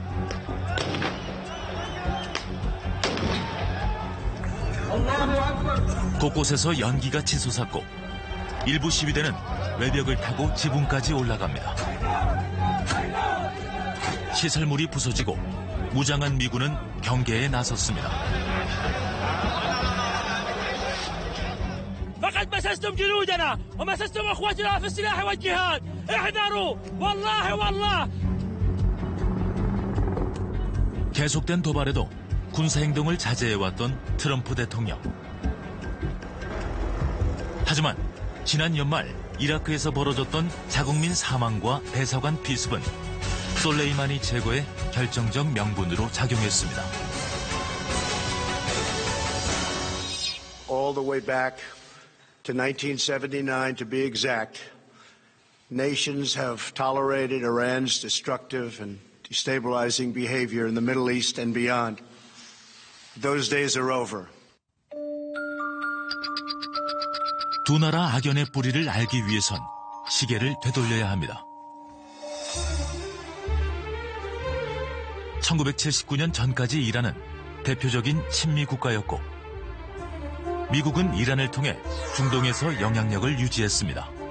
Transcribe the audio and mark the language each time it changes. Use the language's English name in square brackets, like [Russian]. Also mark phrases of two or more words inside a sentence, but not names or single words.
[Korean] 곳곳에서 연기가 치솟았고 일부 시위대는 외벽을 타고 지붕까지 올라갑니다. 시설물이 부서지고 무장한 미군은 경계에 나섰습니다. [Arabic] فقد مسستم جنودنا ومسستم اخوتنا في السلاح والجهاد احذروا والله [Korean] 계속된 도발에도 군사행동을 자제해왔던 트럼프 대통령. 하지만 지난 연말 이라크에서 벌어졌던 자국민 사망과 대사관 피습은 솔레이마니 제거의 결정적 명분으로 작용했습니다. [English] All the way back to 1979, to be exact, nations have tolerated Iran's destructive and destabilizing behavior in the Middle East and beyond. Those days are over. [Korean] 두 나라 악연의 뿌리를 알기 위해선 시계를 되돌려야 합니다. 1979년 전까지 이란은 대표적인 친미 국가였고 미국은 이란을 통해 중동에서 영향력을 유지했습니다.